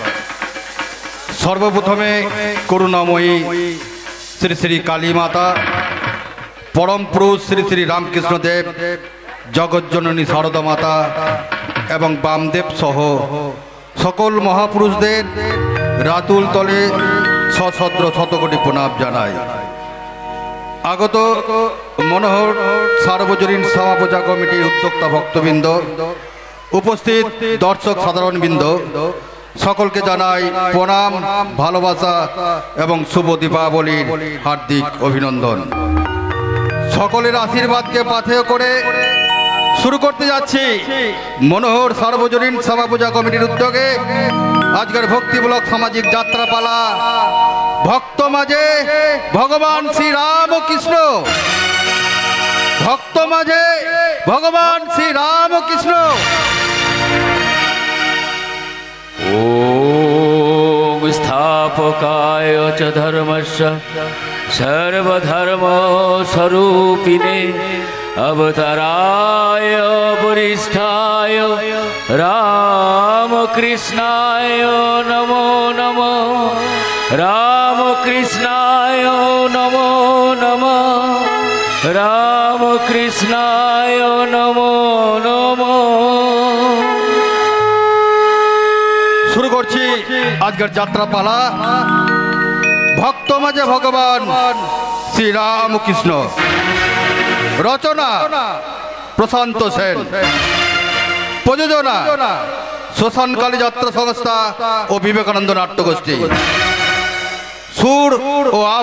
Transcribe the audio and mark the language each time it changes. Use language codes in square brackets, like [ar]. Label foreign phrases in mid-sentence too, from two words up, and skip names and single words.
[bn] সর্বপ্রথমে করুণাময়ী শ্রী শ্রী কালী মাতা পরম পুরুষ শ্রী শ্রী রামকৃষ্ণ দেব জগজ্জননী সারদা মাতা এবং বামদেব সহ সকল মহাপুরুষদের রাতুল তলে সশদ্র শতকোটি প্রণাম জানাই। আগত মনোহর সার্বজনীন সেবা পূজা কমিটির উদ্যোক্তা ভক্তবৃন্দ উপস্থিত দর্শক সাধারণবৃন্দ সকলকে জানাই প্রণাম ভালোবাসা এবং শুভ দীপাবলীর হার্দিক অভিনন্দন। সকলের আশীর্বাদ কে পাথেয় করে শুরু করতে যাচ্ছি মনোহর সার্বজনীন সেবা পূজা কমিটির উদ্যোগে আজকের ভক্তিমূলক সামাজিক যাত্রাপালা ভক্ত মাঝে ভগবান শ্রী রামকৃষ্ণ ভক্ত মাঝে ভগবান শ্রী রামকৃষ্ণ। [sa] ओम स्थापकाय च धर्मस्य सर्वधर्म स्वरूपिणे अवताराय वरिष्ठाय रामकृष्णाय नमो नमः रामकृष्णाय नमो नमः रामकृष्णाय नमो नमः। [bn] शुरू करছি আজকের যাত্রাপালা ভক্ত মাঝে ভগবান শ্রী রামকৃষ্ণ। রচনা প্রশান্ত সেন, প্রযোজনা শ্মশানকালী যাত্রা সংস্থা ও বিবেকানন্দ নাট্যগোষ্ঠী, সুর ও আবহ